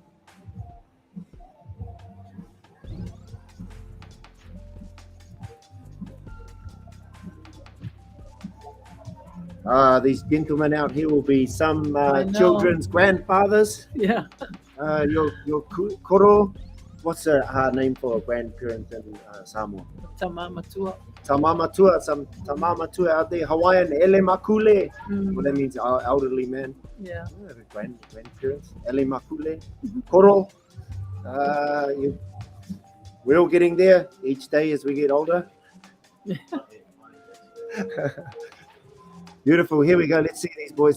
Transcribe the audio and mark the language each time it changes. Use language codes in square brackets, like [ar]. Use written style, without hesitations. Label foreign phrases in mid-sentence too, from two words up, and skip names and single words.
[en] These gentlemen out here will be some children's grandfathers. Yeah. Your koro, what's the name for a grandparent in Samoa? Tamamatua. Tamamatua, some Tamamatua out there. Hawaiian, [haw] ele makule. [en] Well, that means elderly man. Yeah. Grandparents. [haw] Ele makule. [en] Koro. We're all getting there each day as we get older. Beautiful. Here we go. Let's see these boys.